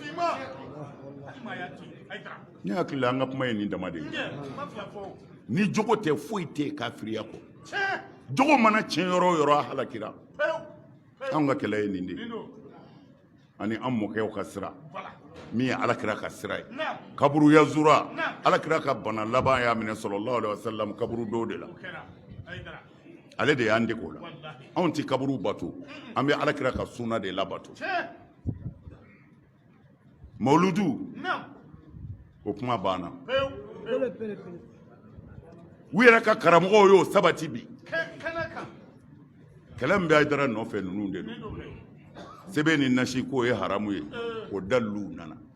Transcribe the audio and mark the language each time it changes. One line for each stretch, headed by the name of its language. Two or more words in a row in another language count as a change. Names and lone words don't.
Bambara: ne hakili la an ka kuma ye nin dama de ye ni jogo tɛ foyi tɛ kafiriya kɔ jogo mana tiɲɛ yɔrɔ o yɔrɔ a halakira anw ka kɛlɛ ye nin de ani an mɔkɛw ka sira min ye Alakira ka sira ye kaburu yazura Alakira ka bana laban y'a minɛ
Arabic: صلى الله عليه وسلم
Bambara: kaburu dɔw de la ale de y'an dege o la anw tɛ kaburu bato an bɛ Alakira ka sunna de labato mawuludu o kuma banna u yɛrɛ ka karamɔgɔw y'o sabati bi kɛlɛ min bɛ Hayidara nɔfɛ ninnu de don sɛbɛn ni nasi k'o ye haramu ye o dalilu nana